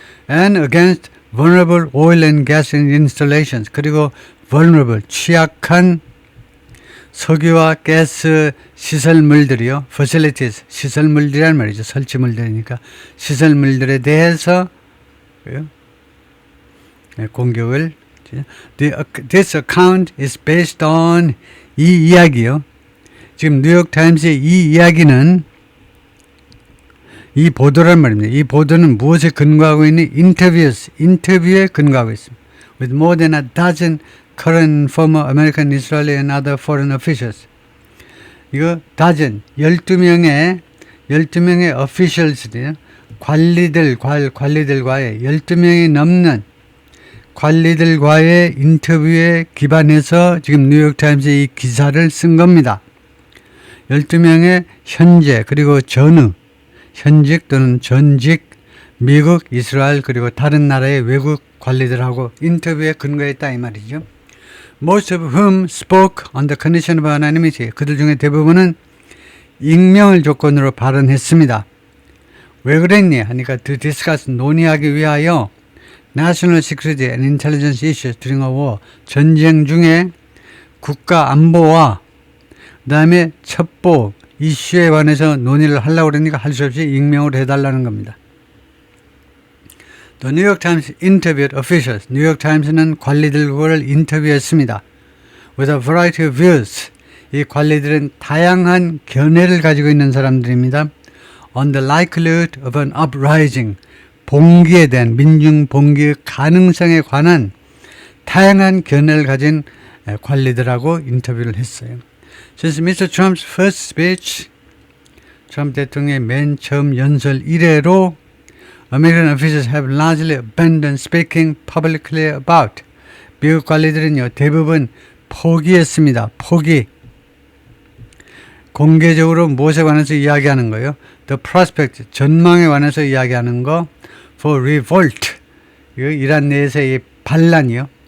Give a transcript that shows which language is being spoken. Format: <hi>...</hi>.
<en>and against vulnerable oil and gas installations,</en> <ko>그리고</ko> <en>vulnerable,</en> <ko>취약한 석유와 가스 시설물들이요,</ko> <en>facilities,</en> <ko>시설물들이란 말이죠. 설치물들이니까 시설물들에 대해서 공격을.</ko> <en>This account is based on,</en> <ko>이 이야기요. 지금 뉴욕타임스의 이 이야기는, 이 보도란 말입니다. 이 보도는 무엇에 근거하고 있니? 인터뷰에 근거하고 있습니다.</ko> <en>With more than a dozen current former American, Israeli and other foreign officials.</en> <ko>이거 dozen, 12명의 officials들이요. 관리들과의 12명이 넘는 관리들과의 인터뷰에 기반해서 지금 뉴욕타임스의 이 기사를 쓴 겁니다. 12명의 현재 그리고 현직 또는 전직 미국, 이스라엘 그리고 다른 나라의 외국 관리들하고 인터뷰에 근거했다 이 말이죠.</ko> <en>Most of whom spoke on the condition of anonymity.</en> <ko>그들 중에 대부분은 익명을 조건으로 발언했습니다. 왜 그랬니? 하니까</ko> <en>to discuss,</en> <ko>논의하기 위하여</ko> <en>national security and intelligence issues during a war,</en> <ko>전쟁 중에 국가 안보와 그 다음에 첩보 이슈에 관해서 논의를 하려고 그러니까 할 수 없이 익명으로 해달라는 겁니다.</ko> <en>The New York Times interviewed officials.</en> <ko>뉴욕 타임스는 관리들을 인터뷰했습니다.</ko> <en>With a variety of views.</en> <ko>이 관리들은 다양한 견해를 가지고 있는 사람들입니다.</ko> <en>On the likelihood of an uprising.</en> <ko>봉기에 대한, 민중 봉기의 가능성에 관한 다양한 견해를 가진 관리들하고 인터뷰를 했어요.</ko> <en>Since Mr. Trump's first speech,</en> <ko>트럼프 대통령의 맨 처음 연설 이래로</ko> <en>American officials have largely abandoned speaking publicly about.</en> <ko>미국 관리들은요, 대부분 포기했습니다. 포기. 공개적으로 무엇에 관해서 이야기하는 거예요?</ko> <en>The prospect,</en> <ko>전망에 관해서 이야기하는 거.</ko> <en>For revolt,</en> <ko>이란 내에서의 반란이요.</ko>